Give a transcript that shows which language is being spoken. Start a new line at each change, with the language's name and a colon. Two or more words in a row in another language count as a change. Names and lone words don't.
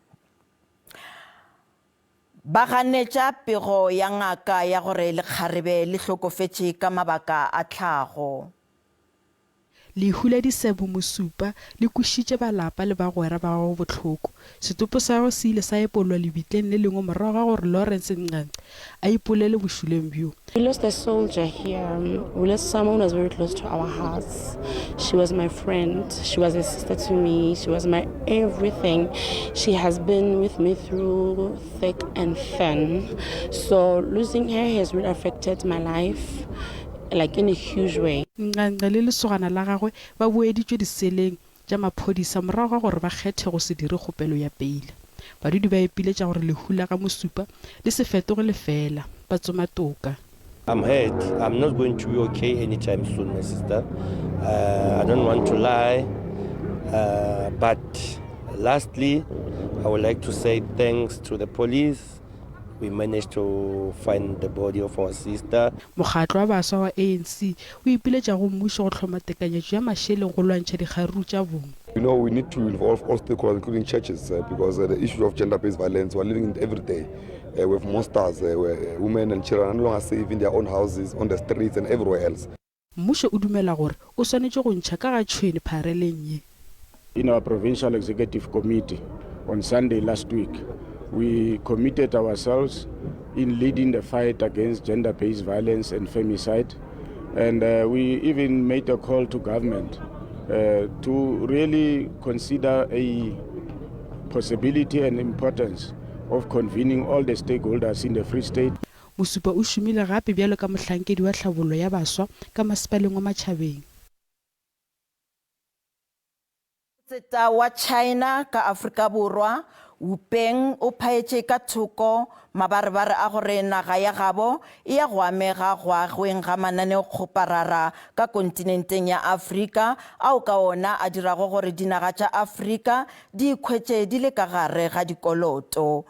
Northern Sotho: Ba ganetša pego ya ngaka ya gore lekgarebe le hlokofetše ka mabaka a tlhago. Le hula disebo mosupa le kušitše balapa le bagwera ba go botlhoko. Setopo sa go se ile sa epolwa lebitleng le lengwe morago ga gore Lawrence Ngqante a ipolele bošuleng bjo.
English: We lost a soldier here. We lost someone who was very close to our hearts. She was my friend. She was a sister to me. She was my everything. She has been with me through thick and thin. So losing her has really affected my life. like in a huge way.
Northern Sotho: Nqanqa le lesogana la gagwe ba boeditšwe diseleng tša maphodisa morago ga gore ba kgethe go se dire kgopelo ya peile. Badudi ba epiletša gore lehu la ga Mosupa le se fetoge lefela ba tsoma toka.
English: I'm hurt. I'm not going to be okay anytime soon, my sister. I don't want to lie. But lastly, I would like to say thanks to the police. We managed to find the body of our sister.
Northern Sotho: Mokgatlo wa baswa wa ANC o ipiletša go mmušo go tlhoma tekanyetšo ya mašeleng go lwantšha dikgaruru tša bong.
English: You know, we need to involve all stakeholders, including churches, because the issue of gender-based violence, we're living in it every day. With monsters, where women and children are no longer safe in their own houses, on the streets and everywhere else.
Northern Sotho: Mmušo o dumela gore o swanetše go ntšha ka ga tšhwene phareleng ye.
English: In our provincial executive committee on Sunday last week, we committed ourselves in leading the fight against gender-based violence and femicide, and we even made a call to government to really consider a possibility and importance of convening all the stakeholders in the Free State.
Northern Sotho: Mosupa o šomile gape bjalo ka mohlankedi wa tlhabollo ya baswa ka masepaleng wa Matšhabeng. Seta wa China ka Afrika Borwa Wu Peng o phaetše ka thoko mabarebare a gore naga ya gabo e ya go amega go agweng ga mananeo kgoparara ka kontinenteng ya Afrika ao ka ona a dirago gore dinaga tša Afrika di ikhwetše di le ka gare ga dikoloto.